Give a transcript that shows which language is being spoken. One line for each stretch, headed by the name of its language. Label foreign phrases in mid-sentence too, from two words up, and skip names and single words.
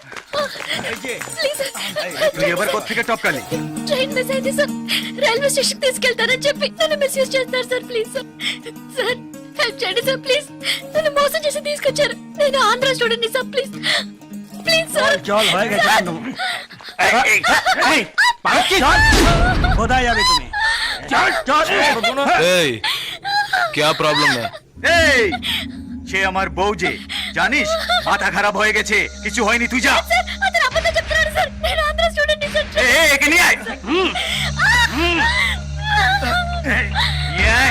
Telugu: ప్లీజ్ సార్.
Bangla: তুই এবার কোত্থেকে টপকালি?
Telugu: ట్రైన్ మిస్ అయింది సార్, రైల్వే స్టేషన్ తీసుకెళ్తారని చెప్పి నన్ను మిస్యూజ్ చేస్తారు సార్. ప్లీజ్ సార్, సార్ హెల్ప్ చేయండి సార్. ప్లీజ్, నన్ను మోసం చేసి తీసుకొచ్చారు. నేను ఆంధ్ర స్టూడెంట్ ని సార్. ప్లీజ్ ప్లీజ్ సార్.
Bangla: চল, হয়ে গেছে। এই পালাচ্ছি, চল। কোথায় যাবে তুমি? চল চল।
Hindi: এই क्या प्रॉब्लम है?
Bangla: এই সে আমার বউ যে, জানিস মাথা খারাপ হয়ে গেছে, কিছু হয়নি, তুই যা।
Telugu: సార్ అతను అబద్ధం చెప్తున్నాడు సార్, నేను ఆంధ్ర స్టూడెంట్ ని సార్.
Bangla: এই, একে নিয়ে আয়। এই, নিয়ে আয়।